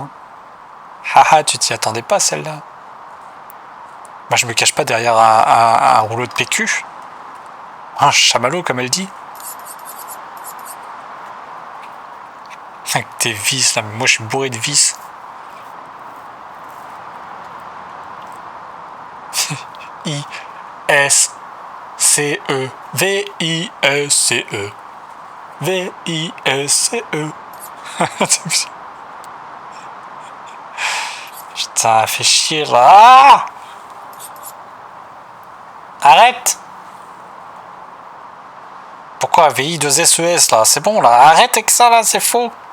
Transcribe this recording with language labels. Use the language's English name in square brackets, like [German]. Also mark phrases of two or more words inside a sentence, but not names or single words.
[French] Haha, tu t'y attendais pas celle-là. Moi je me cache pas derrière un rouleau de PQ. Un chamallow comme elle dit. Avec tes vis là, mais moi je suis bourré de vis. I-S-C-E V-I-S-C-E V-I-S-C-E Putain, fait chier là. Arrête. Pourquoi VI2SES là? C'est bon là, arrête avec ça là, c'est faux.